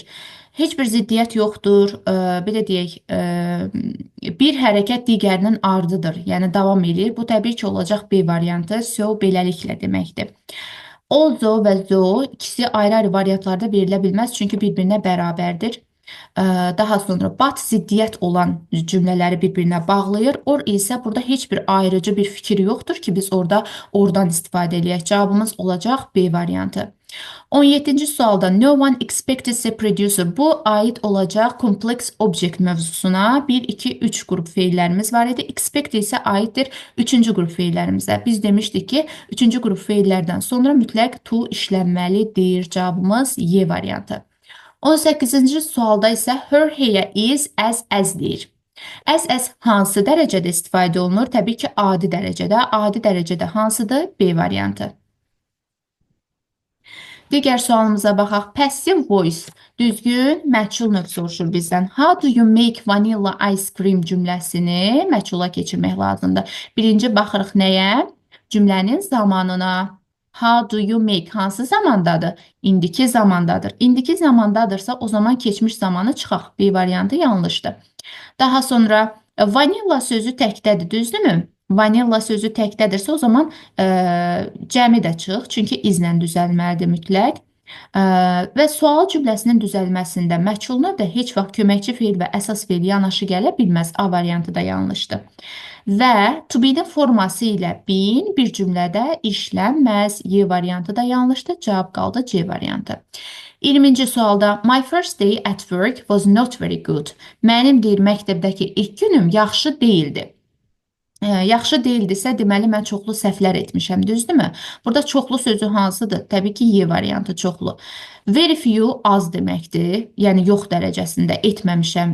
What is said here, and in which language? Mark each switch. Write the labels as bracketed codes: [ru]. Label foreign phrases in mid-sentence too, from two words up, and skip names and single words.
[az] Heç bir ziddiyyət yoxdur. Belə deyək, bir hərəkət digərinin ardıdır. Yəni davam edir. Bu təbii ki, olacaq B variantı. So, beləliklə deməkdir. Although və though ikisi ayrı-ayrı variantlarda verilə bilməz, çünki bir-birinə bərabərdir. Daha sonra but ziddiyyət olan cümlələri bir-birinə bağlayır. Or isə burada heç bir ayrıcı bir fikir yoxdur ki, biz oradan istifadə edək. Cavabımız olacaq B variantı. 17-ci sualda [en] no one expected the producer. [az] Bu aid olacaq [en] complex object [az] mövzusuna. 1, 2, 3 qrup feillərimiz var idi. Expect isə aiddir 3-cü qrup feillərimizə. Biz demişdik ki, 3-cü qrup feillərdən sonra mütləq to işlənməlidir. Cavabımız Y variantı. 18-ci sualda isə [en] her hair is as [az] deyir. As hansı dərəcədə istifadə olunur? Təbii ki, adi dərəcədə. Adi dərəcədə hansıdır? B variantı. Digər sualımıza baxaq. [en] Passive voice, [az] düzgün, məchul növ soruşur bizdən. [en] How do you make vanilla ice cream [az] cümləsini məchula keçirmək lazımdır. Birinci baxırıq nəyə? Cümlənin zamanına. [en] How do you make? [az] Hansı zamandadır? İndiki zamandadır. İndiki zamandadırsa o zaman keçmiş zamanı çıxaq. B variantı yanlışdır. Daha sonra vanilla sözü təkdədir, düzdürmü? Vanilla sözü təkdədirsə o zaman cəmi də çıx, çünki izlə düzəlməlidir mütləq. Və sual cümləsinin düzəlməsində məchul növ də heç vaxt köməkçi feil və əsas feil yanaşı gələ bilməz. A variantı da yanlışdır. Və [en] to be- [az] nin forması ilə been bir cümlədə işlənməz. Y variantı da yanlışdır. Cavab qaldı C variantı. 20-ci sualda [en] my first day at work was not very good. [az] Mənim deyir məktəbdəki ilk günüm yaxşı deyildi. Yaxşı deyildisə, deməli mən çoxlu səhvlər etmişəm, düzdürmü? Burada çoxlu sözü hansıdır? Təbii ki, Y variantı çoxlu. [en] Very few [az] az deməkdir, yəni yox dərəcəsində etməmişəm.